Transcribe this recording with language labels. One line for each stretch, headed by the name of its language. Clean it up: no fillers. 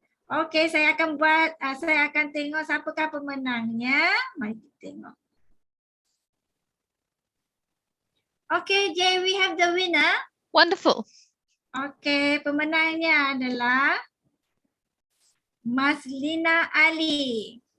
Malay: Okey, saya akan tengok siapakah pemenangnya. Mari kita tengok.
English: Okay, Jay, we have the winner. Wonderful.
Malay: Okay, pemenangnya adalah Maslina Ali.